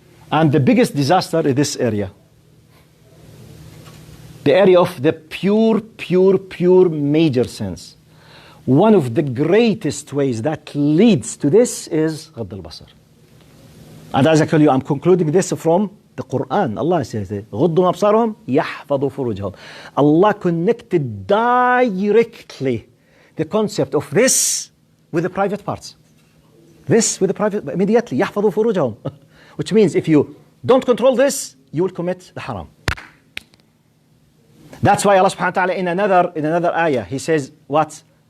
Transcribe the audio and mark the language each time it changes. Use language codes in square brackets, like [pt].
[en] And the biggest disaster is this area. The area of the pure major sins. One of the greatest ways that leads to this is [ar] غض البصر. [en] And as I tell you, I'm concluding this from the Quran. Allah says, [ar] غضوا أبصارهم يحفظوا فروجهم. [en] Allah connected directly the concept of this with the private parts. This with the private, immediately, [ar] يحفظوا فروجهم. [en] Which means if you don't control this, you will commit the haram. That's why Allah subhanahu wa ta'ala in another ayah, He says, what?